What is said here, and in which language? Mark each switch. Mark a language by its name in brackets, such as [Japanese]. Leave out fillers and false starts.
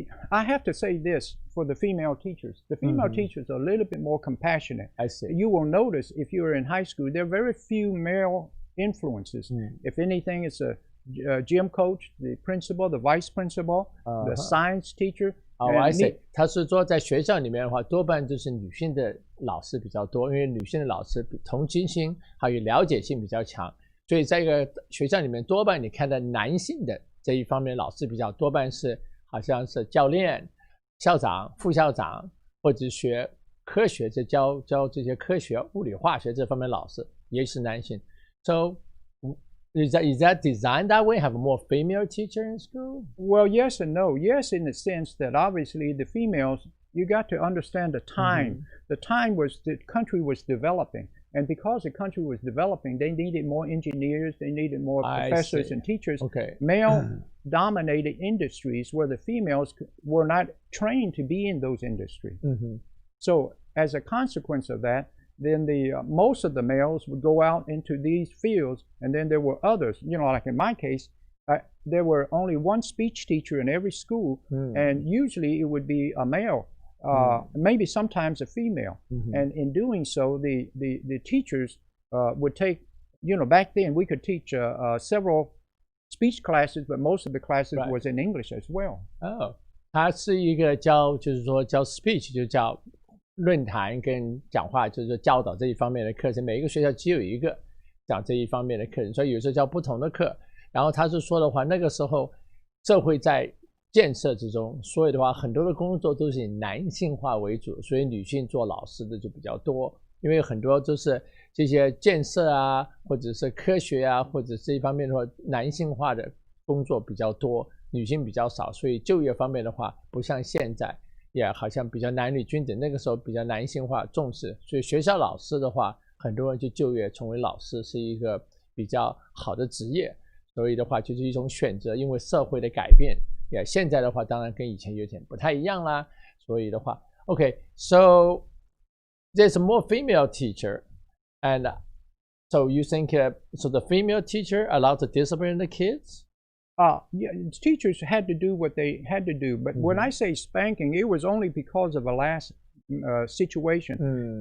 [English] I have to say this for the female teachers. The female teachers are a little bit more compassionate. I see. You will notice if you're in high school, there are very few male influences. If anything, it's a gym coach, the principal, the vice principal, the science teacher. Oh, I see. [Chinese] 他是说在学校里面的话，多半就是女性的老师比较多，因为女性的老师同情心还有了解性比较强，所以在一个学校里面，多半你看到男性的这一方面老师比较多半是好像是教练、校长、副校长，或者学科学，就教这些科学、物理、化学这方面老师也是男性。 [English] So is that designed that way? Have a more female teacher in school? Well, yes and no. Yes, in the sense that obviously the females, you got to understand the time. The time was the country was developing. And because the country was developing, they needed more engineers, they needed more professors and teachers. Okay. Male-dominated industries where the females were not trained to be in those industries. So as a consequence of that, then most of the males would go out into these fields, and then there were others. You know, like in my case, there were only one speech teacher in every school, and usually it would be a male. Maybe sometimes a female, and in doing so, the teachers would take, you know, back then we could teach several speech classes, but most of the classes was in English as well. [Chinese] Oh, 他是一个就是说教 speech 就叫论坛跟讲话，就是说教导这一方面的课程，每一个学校只有一个讲这一方面的课程，所以有时候教不同的课。然后他是说的话，那个时候社会在建设之中，所以的话很多的工作都是以男性化为主，所以女性做老师的就比较多，因为很多都是这些建设啊，或者是科学啊，或者这一方面的话，男性化的工作比较多，女性比较少，所以就业方面的话，不像现在也好像比较男女均等，那个时候比较男性化重视，所以学校老师的话，很多人就就业成为老师是一个比较好的职业，所以的话就是一种选择，因为社会的改变。 [English] Yeah, [Chinese] 现在的话当然跟以前有点不太一样啦，所以的话 [English] Okay, so there's a more female teacher, and so you think so the female teacher allowed to discipline the kids? Yeah, teachers had to do what they had to do, but when I say spanking, it was only because of a last situation.